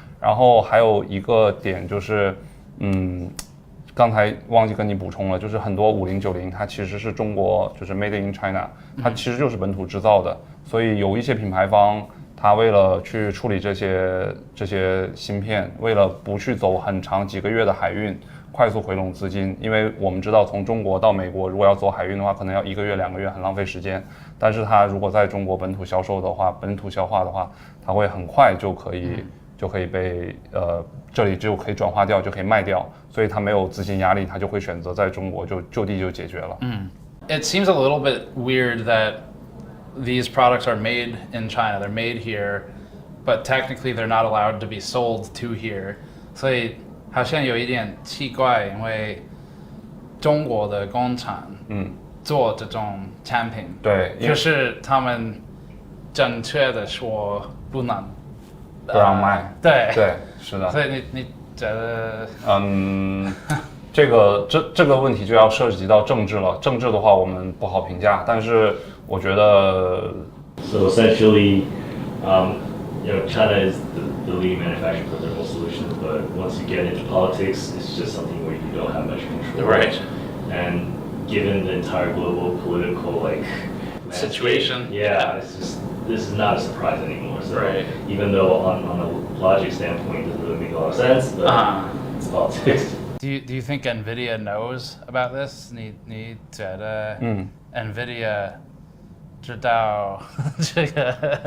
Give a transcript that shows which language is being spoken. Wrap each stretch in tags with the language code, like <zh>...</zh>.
<zh>然后还有一个点就是，刚才忘记跟你补充了，就是很多5090它其实是中国就是</zh> <en>Made in China，</en> <zh>它其实就是本土制造的，所以有一些品牌方它为了去处理这些芯片，为了不去走很长几个月的海运，快速回笼资金，因为我们知道从中国到美国如果要走海运的话，可能要1个月2个月，很浪费时间。但是它如果在中国本土销售的话，本土消化的话，它会很快就可以被这里就可以转化掉，就可以卖掉，所以它没有资金压力，它就会选择在中国就地就解决了。</zh> <en>It seems a little bit weird that these products are made in China. They're made here, but technically they're not allowed to be sold to here.</en> <zh>所以好像有一点奇怪，因为中国的工厂做这种产品，对，就是他们正确的说不让卖，对，是的。所以你觉得？这个问题就要涉及到政治了。政治的话，我们不好评价，但是我觉得。</zh> <en>So essentially, China is the leading manufacturer for thermal solutions, but once you get into politics, it's just something where you don't have much control. Right. And given the entire global political situation, this is not a surprise anymore. So even though on a logic standpoint it doesn't really make a lot of sense, but it's politics. Do you think NVIDIA knows about this?</en> <zh>你觉得NVIDIA 知道这个？</zh>